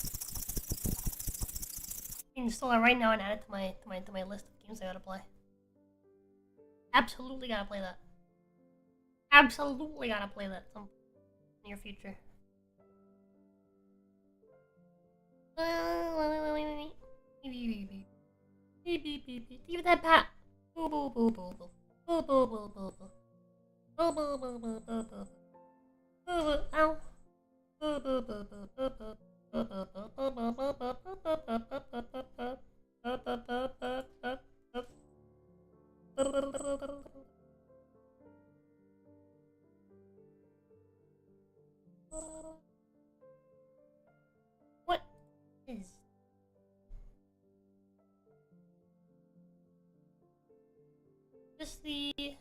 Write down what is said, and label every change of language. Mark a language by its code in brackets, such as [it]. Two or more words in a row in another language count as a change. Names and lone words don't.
[en] I need to install it right now and add it to my list of games I gotta play. Absolutely gotta play that. Absolutely gotta play that some near future. Give that pat. Boo boo boo boo boo. Boo boo boo boo boo. Boo boo boo boo boo boo. Boo boo ow. Boo boo boo boo boo boo. Boo boo boo boo boo boo boo boo boo boo boo boo boo boo. Boo boo boo boo boo boo. What is this the